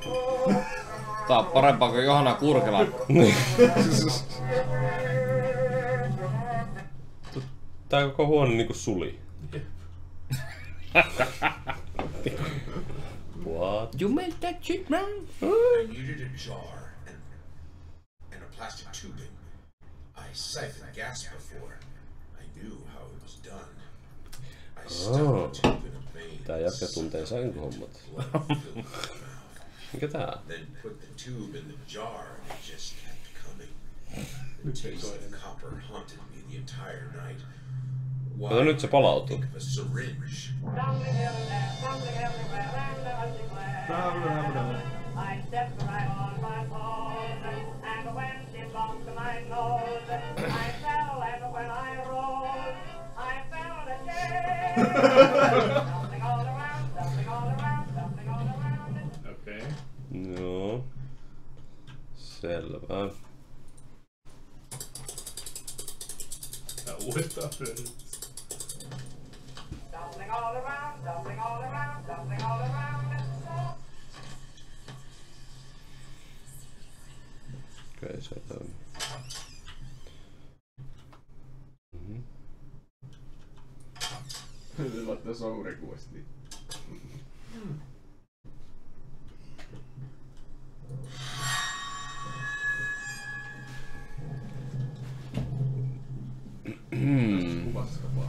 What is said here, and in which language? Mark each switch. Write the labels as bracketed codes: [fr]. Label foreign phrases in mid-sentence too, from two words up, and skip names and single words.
[fi] Tää on parempaa kuin Johanna Kurkela. Tää koko huone niinku suli. [en] What? You made that shit, man. I needed a jar and a plastic tubing. I siphoned gas before. I knew how it was done. I stuck the tube in a vein. [fi] Tää jätkä tuntee sänkyhommat. [en] Blood filled my mouth. [fi] Mikä tää? [en] Then put the tube in the jar and it just kept coming. The [fi] Nyt se ei [en] taste [fi] soi [en] of [fi] enää. [en] copper haunted me the entire night. [fi] Kato, nyt se palautuu. [en] Think of a syringe. I stepped right on my toes, and when she bumped my nose, I fell, and when I rose, I felt a change. Something all around, something all around, something all around. [fi] Okei. Joo. Selvä. Tää uudestaan pyörii. [en] Something all around, something all around, something all around. [fi] Okei, se toimii. Se laittaa [en] song requestiin. [fi] Kuvassa vaan.